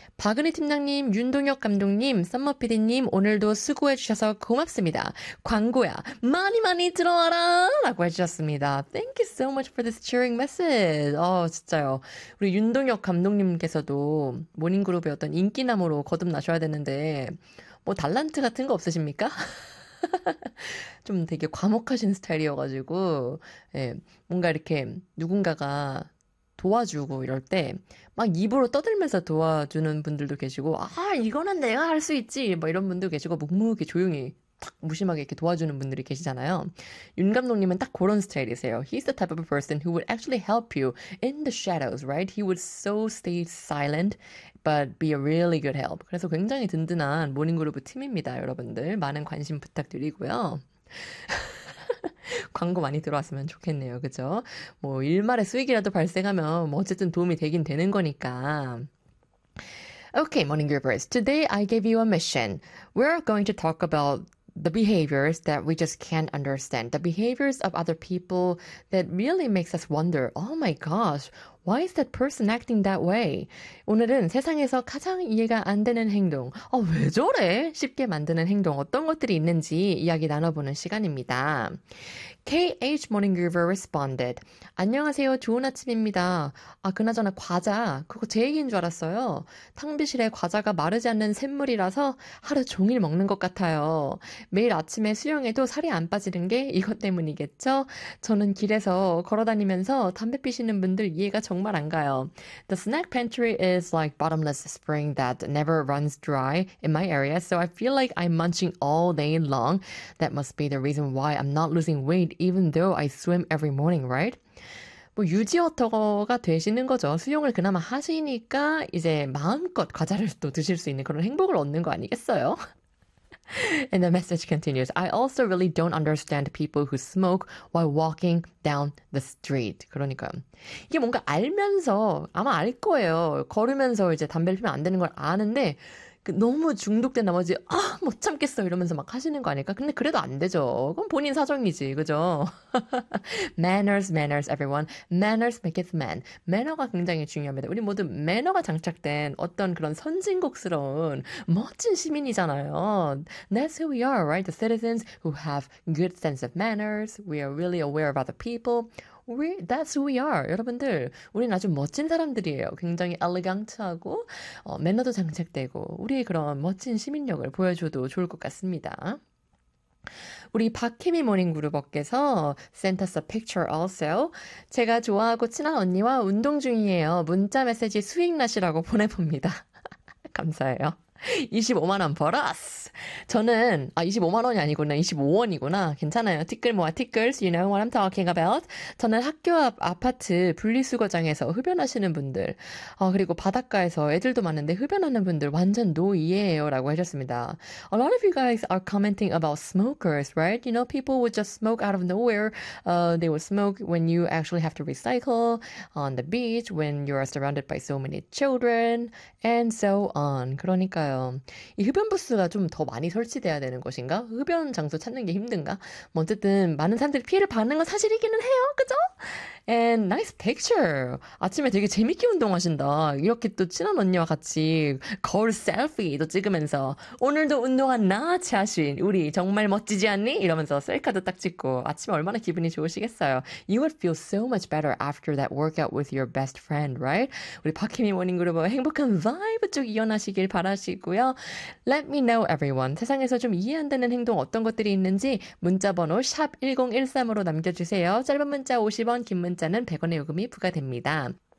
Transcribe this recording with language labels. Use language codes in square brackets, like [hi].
[ko] 박은희 팀장님, 윤동혁 감독님, 썸머피디님 오늘도 수고해 주셔서 고맙습니다. 광고야, 많이 많이 들어와라라고 해주셨습니다. [en] Thank you so much for this cheering message. [ko] 진짜요. 우리 윤동혁 감독님께서도 모닝그룹의 어떤 인기남으로 거듭나셔야 되는데 뭐 달란트 같은 거 없으십니까? 좀 되게 과묵하신 스타일이어가지고 예, 뭔가 이렇게 누군가가 도와주고 이럴 때막 입으로 떠들면서 도와주는 분들도 계시고 아 이거는 내가 할수 있지 뭐 이런 분도 계시고 묵묵히 조용히 탁 무심하게 이렇게 도와주는 분들이 계시잖아요. 윤 감독님은 딱 그런 스타일이세요. [en] He's the type of a person who would actually help you in the shadows, right? He would so stay silent but be a really good help. [ko] 그래서 굉장히 든든한 모닝그룹 팀입니다, 여러분들. 많은 관심 부탁드리고요. 광고 많이 들어왔으면 좋겠네요. 그죠? 뭐, 일말의 수익이라도 발생하면, 뭐, 어쨌든 도움이 되긴 되는 거니까. [en] Okay, morning groupers. Today I gave you a mission. We're going to talk about the behaviors that we just can't understand. The behaviors of other people that really makes us wonder, oh my gosh, why is that person acting that way? [ko] 오늘은 세상에서 가장 이해가 안 되는 행동, 왜 저래? 쉽게 만드는 행동, 어떤 것들이 있는지 이야기 나눠보는 시간입니다. KH Morning Groover [en] responded, [ko] 안녕하세요. 좋은 아침입니다. 아, 그나저나 과자, 그거 제 얘기인 줄 알았어요. 탕비실에 과자가 마르지 않는 샘물이라서 하루 종일 먹는 것 같아요. 매일 아침에 수영해도 살이 안 빠지는 게 이것 때문이겠죠? 저는 길에서 걸어다니면서 담배 피시는 분들 이해가 정말 안 가요. [en] The snack pantry is like bottomless spring that never runs dry in my area, so I feel like I'm munching all day long. That must be the reason why I'm not losing weight even though I swim every morning, right? [ko] 뭐 유지어터가 되시는 거죠. 수영을 그나마 하시니까 이제 마음껏 과자를 또 드실 수 있는 그런 행복을 얻는 거 아니겠어요? [en] And the message continues. I also really don't understand people who smoke while walking down the street. [ko] 그러니까 이게 뭔가 알면서 아마 알 거예요. 걸으면서 이제 담배를 피면 안 되는 걸 아는데 너무 중독된 나머지 아, 못 참겠어 이러면서 막 하시는 거 아닐까? 근데 그래도 안 되죠. 그건 본인 사정이지, 그죠? [en] Manners, manners, everyone. Manners makes man. [ko] 매너가 굉장히 중요합니다. 우리 모두 매너가 장착된 어떤 그런 선진국스러운 멋진 시민이잖아요. [en] That's who we are, right? The citizens who have good sense of manners. We are really aware of other people. That's who we are. [ko] 여러분들, 우리는 아주 멋진 사람들이에요. 굉장히 엘레강트하고 매너도 장착되고 우리의 그런 멋진 시민력을 보여줘도 좋을 것 같습니다. 우리 박혜미 모닝그룹업께서 [en] sent us a picture also. [ko] 제가 좋아하고 친한 언니와 운동 중이에요. 문자 메시지 수익낯이라고 보내봅니다. 감사해요. 25만 원 벌었어. 저는 아 25만 원이 아니구나. 25원이구나. 괜찮아요. 티끌 모아 티끌. [en] So you know what I'm talking about. [ko] 저는 학교 앞 아파트 분리수거장에서 흡연하시는 분들. 그리고 바닷가에서 애들도 많은데 흡연하는 분들 완전 노예예요라고 하셨습니다. [en] A lot of you guys are commenting about smokers, right? You know, people would just smoke out of nowhere. They would smoke when you actually have to recycle on the beach when you are surrounded by so many children and so on. [ko] 그러니까 이 흡연 부스가 좀더 많이 설치돼야 되는 것인가? 흡연 장소 찾는 게 힘든가? 뭐 어쨌든 많은 사람들이 피해를 받는 건 사실이기는 해요, 그죠? [en] And nice picture. [ko] 아침에 되게 재밌게 운동하신다. 이렇게 또 친한 언니와 같이 거울 셀피도 찍으면서 오늘도 운동한 나 자신, 우리 정말 멋지지 않니? 이러면서 셀카도 딱 찍고 아침에 얼마나 기분이 좋으시겠어요? [en] You would feel so much better after that workout with your best friend, right? [ko] 우리 박혜미 모닝그룹 행복한 바이브 쭉 이어나시길 바라시고요. [en] Let me know, everyone. [ko] 세상에서 좀 이해 안 되는 행동 어떤 것들이 있는지 문자번호 샵 1013으로 남겨주세요. 짧은 문자 50원, 긴 문자는 100원의 요금이 부과됩니다.